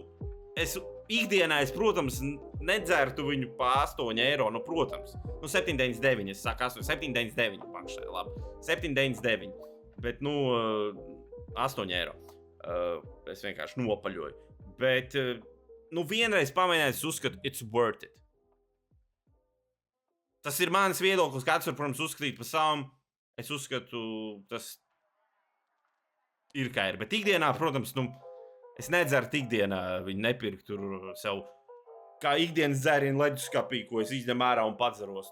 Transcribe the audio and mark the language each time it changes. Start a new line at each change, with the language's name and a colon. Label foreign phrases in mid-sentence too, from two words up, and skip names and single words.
Latvian: Ikdienā es, protams, nedzertu viņu pa 8 eiro, protams. 7,99, es saku 7,99, pakšai, labi. 7,99, bet, 8 eiro. Es vienkārši nopaļoju. Bet, vienreiz pamēģināt, es uzskatu,
English: it's worth it.
Latvian: Tas ir mans viedoklis, kāds var, protams, uzskatīt par savam. Es uzskatu, tas ir kā ir. Bet ikdienā, protams, es nedzeru ikdienā, viņi nepirku tur sev kā ikdienas dzērienu leduskapī, ko es izņem ārā un padzeros.